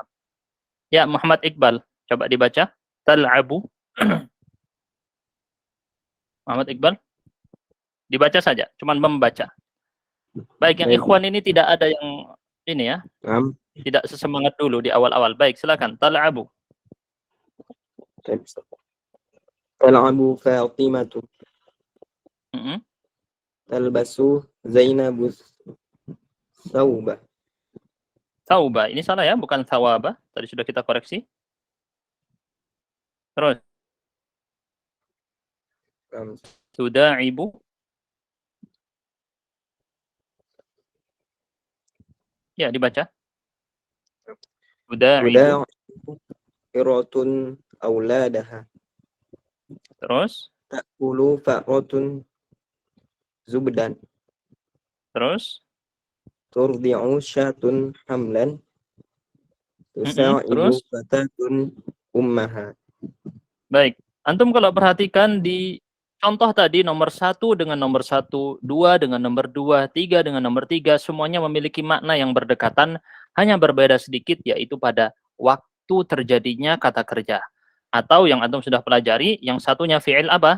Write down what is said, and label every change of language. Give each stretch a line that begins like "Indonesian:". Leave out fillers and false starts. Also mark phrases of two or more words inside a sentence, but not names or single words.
Indonesian: Ya, Muhammad Iqbal, coba dibaca.
Arabic: Tal'abu. Muhammad Iqbal.
Indonesian: Dibaca saja, cuman membaca. Baik, yang ikhwan ini tidak ada yang ini ya. Tidak sesemangat dulu di awal-awal. Baik, silakan.
Arabic: Tal'abu. تلعب فاطمة. تلبس زينب ثوبا. Thawba.
Indonesian: Ini salah ya, bukan thawaba. Tadi sudah kita koreksi. Terus. Tuda'ibu. Ya, dibaca.
Arabic: Tuda'ibu. هرة أولادها.
Indonesian: Terus.
Arabic: تأكل فأرة زبدا.
Indonesian: Terus.
Arabic: ترضع شاة حملا. تساعد فتاة أمها.
Indonesian: Baik. Antum kalau perhatikan di contoh tadi nomor 1 dengan nomor 1, 2 dengan nomor 2, 3 dengan nomor 3, semuanya memiliki makna yang berdekatan, hanya berbeda sedikit yaitu pada waktu terjadinya kata kerja. Atau yang antum sudah pelajari, yang satunya fi'il apa?